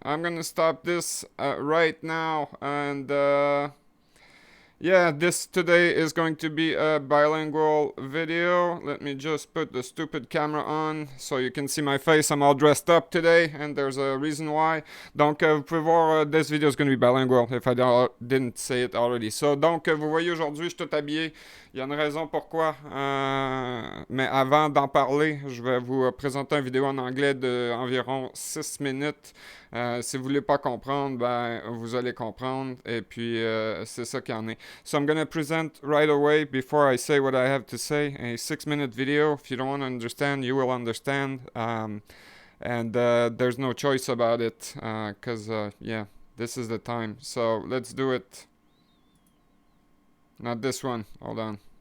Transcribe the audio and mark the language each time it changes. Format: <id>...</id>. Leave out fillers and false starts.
<en>I'm gonna stop this right now. And, yeah, this today is going to be a bilingual video. Let me just put the stupid camera on so you can see my face. I'm all dressed up today, and there's a reason why.</en> <fr>Donc, vous pouvez voir,</fr> <en>this video is going to be bilingual, if I didn't say it already.</en> <fr>So, donc, vous voyez aujourd'hui, je suis tout habillé. Il y a une raison pourquoi. Mais avant d'en parler, je vais vous présenter une vidéo en anglais d'environ 6 minutes. Si vous voulez pas comprendre, ben, vous allez comprendre. Et puis, c'est ça qu'il y en est.</fr> <en>So I'm going to present right away, before I say what I have to say, a 6-minute video. If you don't want to understand, you will understand. And there's no choice about it, because, yeah, this is the time. So let's do it. Not this one. Hold on.</en>